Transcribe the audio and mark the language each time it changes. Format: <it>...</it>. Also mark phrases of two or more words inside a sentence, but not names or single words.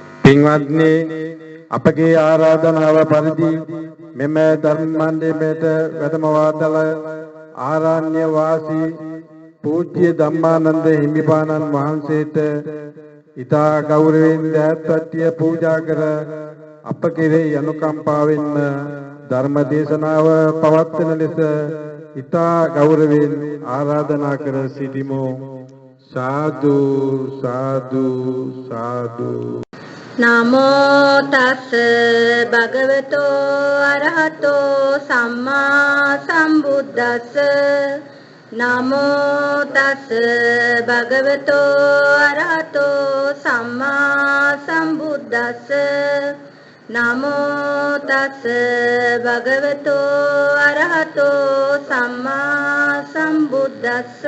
<si>පින්වත්නි අපගේ ආරාධනාව පරිදි මෙම ධර්ම මණ්ඩපයට වැඩම වාතල ආරණ්‍ය වාසී පූජ්‍ය ධම්මානන්ද හිමිපාණන් වහන්සේට ඊතා ගෞරවයෙන් දෑත්වත්ය පූජා කර අප කෙරෙහි අනුකම්පාවෙන්ම ධර්ම දේශනාව පවත්වන ලෙස ඊතා ගෞරවයෙන් ආරාධනා කර සිටිමු.</si> <pi>साधु साधु साधु नमो तस् भगवतो अरहतो सम्मा संबुद्दस्स नमो तस् भगवतो अरहतो सम्मा संबुद्दस्स नमो तस् भगवतो अरहतो सम्मा संबुद्दस्स</pi>